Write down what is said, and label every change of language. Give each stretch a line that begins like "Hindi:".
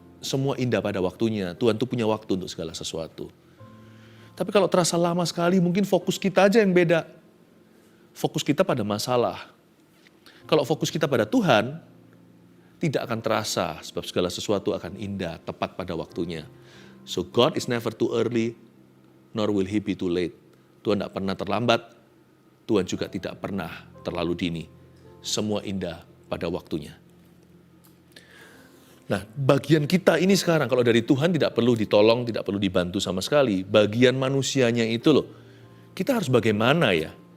Indonesian: Semua indah pada waktunya. Tuhan tuh punya waktu untuk segala sesuatu. Tapi kalau terasa lama sekali, mungkin fokus kita aja yang beda. Fokus kita pada masalah. Kalau fokus kita pada Tuhan, tidak akan terasa sebab segala sesuatu akan indah, tepat pada waktunya.
English: So God is never too early, nor will He be too late.
Indonesian: Tuhan tidak pernah terlambat, Tuhan juga tidak pernah terlalu dini. Semua indah pada waktunya. Nah, bagian kita ini sekarang, kalau dari Tuhan tidak perlu ditolong, tidak perlu dibantu sama sekali. Bagian manusianya itu loh, kita harus bagaimana ya?